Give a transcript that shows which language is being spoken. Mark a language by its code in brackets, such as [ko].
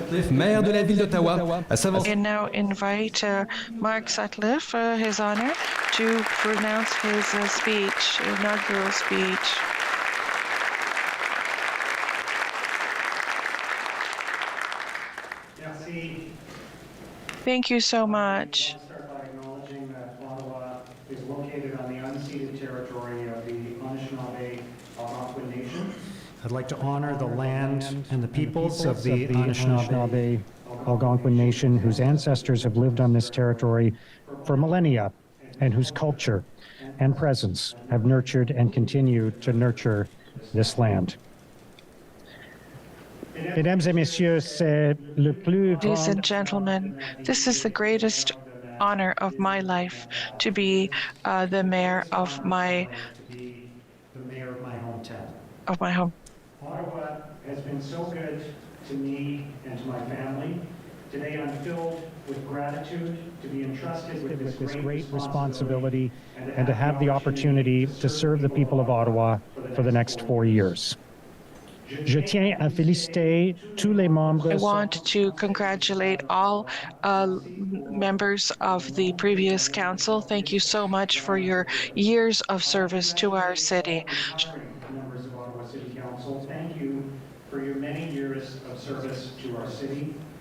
[fr] Maire de la ville d'Ottawa, à s'avancer. [en] And now invite Mark Sutcliffe, His Honour, to pronounce his speech, inaugural speech. Thank you so much. I'll start by acknowledging that Ottawa is located on the unceded territory of the Anishinaabe Algonquin Nation. I'd like to honor the land and the peoples of the Anishinaabe Algonquin Nation, whose ancestors have lived on this territory for millennia, and whose culture and presence have nurtured and continue to nurture this land. [fr] Mesdames et messieurs, c'est le plus grand... [en] Ladies and gentlemen, this is the greatest honor of my life to be the mayor of my hometown. Of my home. Ottawa has been so good to me and to my family. Today I'm filled with gratitude to be entrusted with this great responsibility and to have the opportunity to serve the people of Ottawa for the next 4 years. [fr] Je tiens à féliciter tous les membres. [en] I want to congratulate all members of the previous council. Thank you so much for your years of service to our city. Members of Ottawa City Council, thank you for your many years of service to our city.